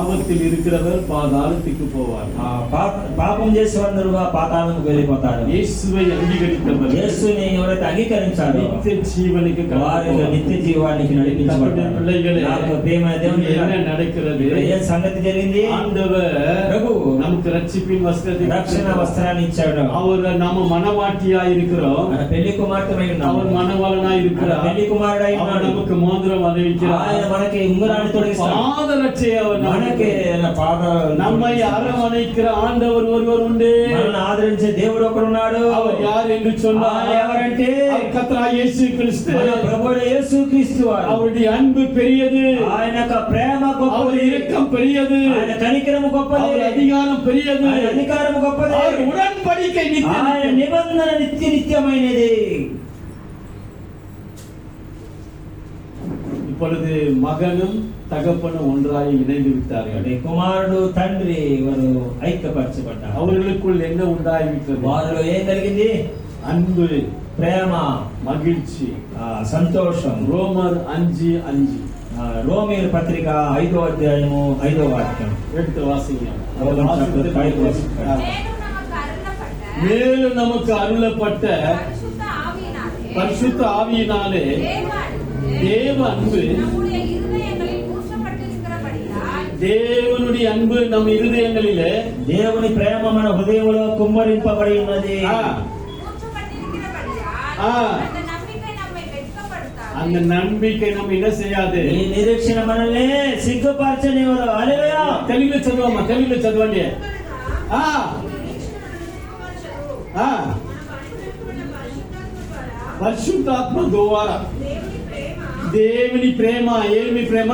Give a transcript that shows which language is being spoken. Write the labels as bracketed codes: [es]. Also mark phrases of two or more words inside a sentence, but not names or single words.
[ta] பாவத்தில் இருக்கிறவர் பாதாளத்துக்கு போவார். [te] పాపం చేసేవారు పాతాళంకు వెళ్ళిపోతారు. [ta] இயேசுவை அங்கீகரித்தவர் [te] యేసుని ఎవరైతే అంగీకరించారో [ta] நித்திய ஜீவனுக்கு [te] వారు నిత్య జీవానికి నడిపించబడతారు. [ta] பிள்ளைகளே, [te] నాకు ప్రియమైన దేవుని [ta] என்ன [te] బిడ్డలారా, [ta] நடக்கிறது? [te] ఏం సంగతి జరిగింది? [ta] ஆண்டவர் [te] ప్రభువు [ta] நமக்கு ரட்சிப்பின் வஸ்திரத்தை [te] రక్షణ వస్త్రాన్ని ఇచ్చాడు. [ta] அவர் நம்ம மனவாட்டியா இருக்கிறோம், [te] మన పెళ్లి కుమార్తెమై ఉన్నాము. [ta] அவர் மனவாளனா [te] మన [ta] இருக்கிறார், [te] పెళ్లి కుమారుడై [ta] அவர் [te] ఉన్నాడు. [ta] நமக்கு மோதிரம் அணிவிக்கிறார், [te] ఆయన మనకి ఉంగరాన్ని తొడిగిస్తాడు. [ta] பாதரட்சையை அவர் [te] మనకి పాదాలు [ta] நம்மை அரவணைக்கிற ஆண்டவர் ஒருவர் உண்டு. [te] మనల్ని ఆదరించే దేవుడు ఒకడు ఉన్నాడు. [ta] அவர் யார் என்று சொன்னார்? [te] ఆయన ఎవరంటే [ta] அவர் கர்த்தராகிய இயேசு கிறிஸ்து. [te] మన ప్రభువైన యేసుక్రీస్తు వారు. [ta] அவருடைய அன்பு பெரியது, [te] ఆయన యొక్క ప్రేమ [ta] அவர் [te] గొప్పది, [ta] இரக்கம் பெரியது, [te] ఆయన కనికరము గొప్పది, [ta] அவர் அதிகாரம் பெரியது, [te] ఆయన అధికారము గొప్పది, [ta] அவர் உடன்படிக்கை நித்தியம். [te] ఆయన నిబంధన నిత్యమైనది. [ta] இப்பொழுது மகனும் தகப்பனும் ஒன்றாய் இணைந்து விட்டார்கள். [te] కుమారుడు తండ్రి వారు ఐక్యపరచబడ్డారు. [ta] அவர்களுக்குள் என்ன உண்டாயிவிட்டது? [te] వారిలో ఏం కలిగింది? [ta] அன்பு, [te] ప్రేమ, [ta] மகிழ்ச்சி. [te] సంతోషం. [ta] ரோமர் 5:5 [te] రోమీయుల పత్రిక 5వ అధ్యాయము 5వ వాక్యం. [ta] எடுத்து வாசிங்க. மேலும் நமக்கு அருளப்பட்ட மேலும் நமக்கு அருளப்பட்ட பரிசுத்த ஆவியினாலே தேவ அன்பு, நம்முடைய இருதயங்களில் ஊற்றப்பட்டிருக்கிறபடியால் தேவனுடைய அன்பு நம் இருதயங்களிலே, [te] దేవుని ప్రేమ మన హృదయంలో కుమ్మరింపబడి ఉన్నది. [ta] ஊற்றப்பட்டிருக்கிறபடியால் அந்த நம்பிக்கை நம்மை வெட்கப்படுத்தாது. அந்த நம்பிக்கை நம்ம என்ன செய்யாது? [te] ఈ నిరీక్షణ మనల్ని సిగ్గుపరచనివ్వదు. హల్లెలూయా. తెలుగులో చదవమ్మా, తెలుగులో చదవండి. ఆ ఆ పరిశుద్ధాత్మ ద్వారా దేవుని ప్రేమ, ఏమి ప్రేమ?